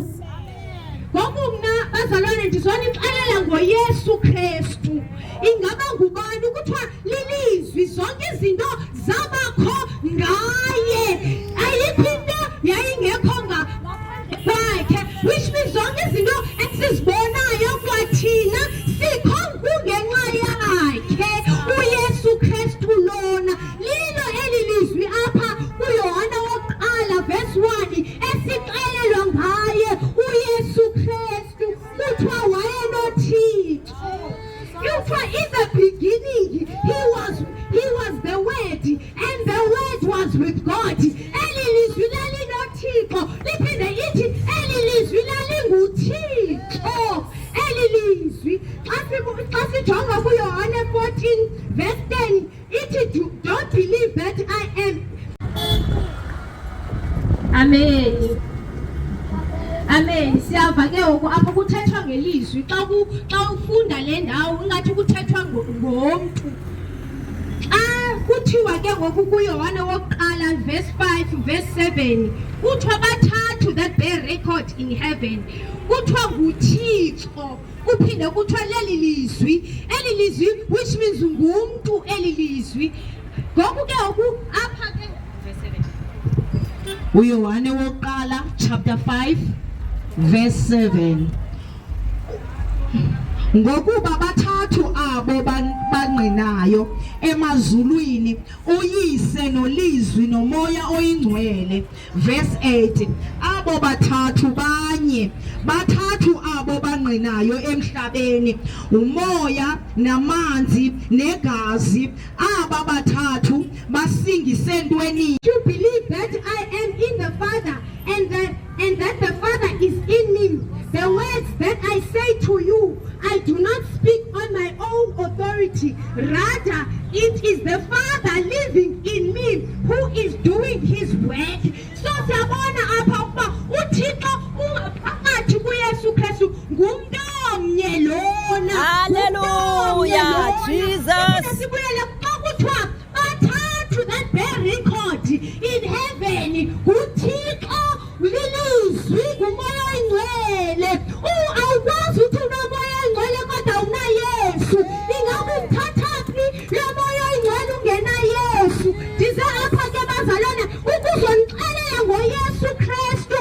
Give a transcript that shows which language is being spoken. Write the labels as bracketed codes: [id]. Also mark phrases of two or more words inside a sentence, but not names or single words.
[xh] Ngoku mna bazalwane ndizonixelela ngoYesu Kristu. Ingaba ngubani? Kuthiwa lilizwi, zonke izinto zabakho ngaye, ayikho into yayingekho ngakhe, [en] which means [xh] zonke izinto esizibonayo kwathina sikho kungenxa yakhe uYesu Kristu lona. Lilo eli lizwi apha kuYohana wokuqala verse 1 esixelelwa ngaye uYesu Kristu. Kuthiwa wayenoThixo. [en] Kuthiwa in the beginning he was the Word, and the Word was with God. [xh] Eli lizwi lalinoThixo. Liphinde ithi eli lizwi lalinguThixo. Eli lizwi xa sijonga kuYohana 14 verse 10 ithi [en] don't believe that I am. [xh] Amen. Amen. Siyava ke ngoku apho kuthethwa ngelizwi. Xa ufunda le ndawo ingathi kuthethwa ngomntu. Kuthiwa ke ngoku kuYohana wokuqala verse 5 verse 7 kuthiwa bathathu [en] that bear record in heaven. [xh] Kuthiwa nguThixo, kuphinde kuthiwa leli lizwi, [en] which means [xh] ngumntu eli lizwi. Ngoku ke ngoku apha ke verse 7 uYohana wokuqala chapter 5 verse 7. Ngokuba bathathu abo bangqinayo emazulwini, uYise noLizwi noMoya Oyingcwele. Verse 8. Abo bathathu banye, bathathu abo bangqinayo emhlabeni, umoya namanzi negazi. Aba bathathu basingise ntweni? [en] To believe that I am in the Father and that the Father is in me. The words that I say to you, I do not speak on my own authority. Rather, it is the Father living in me who is doing his work. [xh] So siyabona apha ukuba uThixo ungaphakathi kuYesu Kristu ngumntu omnye lona. Hallelujah, Jesus. Sibuyele xa kuthiwa bathathu [en] that bear record in heaven, [xh] uThixo, lilizwi, nguMoya Oyingcwele. Awukwazi uthi unomoya oyingcwele kodwa unaYesu. Ingabe umthathaphi lo Moya Oyingcwele ungena Yesu? Ndize apha ke bazalwane ukuzonixelela ngoYesu Kristu.